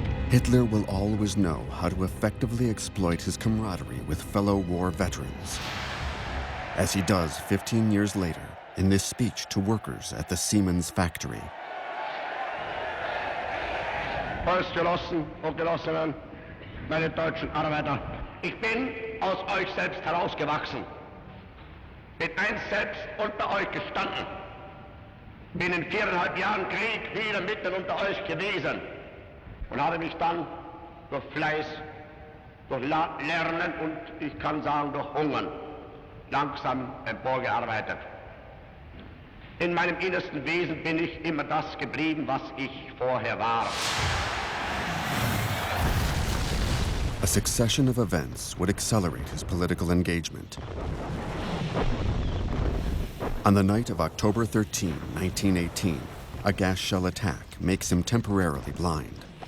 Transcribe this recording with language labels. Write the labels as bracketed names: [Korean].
[English] Hitler will always know how to effectively exploit his camaraderie with fellow war veterans, as he does 15 years later in this speech to workers at the Siemens factory. [German] Volksgenossen und Genossinnen, meine deutschen Arbeiter, ich bin aus euch selbst herausgewachsen, bin einst selbst unter euch gestanden, bin in 4,5 Jahren Krieg wieder mitten unter euch gewesen und habe mich dann durch Fleiß, durch Lernen und ich kann sagen durch Hungern langsam emporgearbeitet. In meinem innersten Wesen bin ich immer das geblieben, was ich vorher war. [English] A succession of events would accelerate his political engagement. On the night of October 13, 1918, a gas shell attack makes him temporarily blind.